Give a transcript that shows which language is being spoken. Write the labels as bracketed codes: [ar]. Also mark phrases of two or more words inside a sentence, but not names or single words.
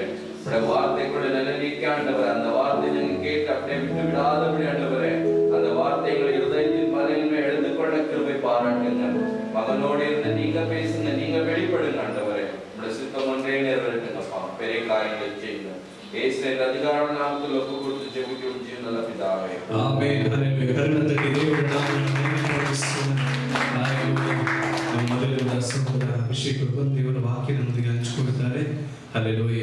[ta] உடைய வார்த்தைக்குள்ள நிலைநிற்க ஆண்டவரே. அந்த வார்த்தை நாங்கள் கேட்டு அப்படியே விட்டு விடாதபடி ஆண்டவரே, அந்த வார்த்தைகளை இருதயத்தின் பலன்மை எடுத்துக்கொள்ள கிருபை பாராட்டுங்க. மகனோடு இருந்து நீங்க பேசுங்க, நீங்க வெளிப்படுங்க ஆண்டவரே. உடைய சித்தம் ஒன்றே நிறைவேற்றுங்கப்பா. பெரிய காரியங்களை செய்யுங்க. இயேசுவின் அதிகாரம் நாமத்தில் ஒப்பு கொடுத்து ஜெபிக்கிறோம் ஜீவனுள்ள பிதாவே. [kn] ಆಮೆನ್. ಹಲ್ಲೆಲೂಯ. ಕರುಣಾತಕ್ಕೆ ದೇವರ ನಾಮವನ್ನು ಮಹಿಮೆಪಡಿಸೋಣ. ಹಲ್ಲೆಲೂಯ. ನಮ್ಮ ಮೊದಲಿನ ಸಹೋದರ ಅಭಿಷೇಕ್ ಬಂದು ದೇವರ ವಾಕ್ಯ ನಮ್ಮೊಂದಿಗೆ ಹಂಚಿಕೊಳ್ಳುತ್ತಾರೆ. ಹಲ್ಲೆಲೂಯ.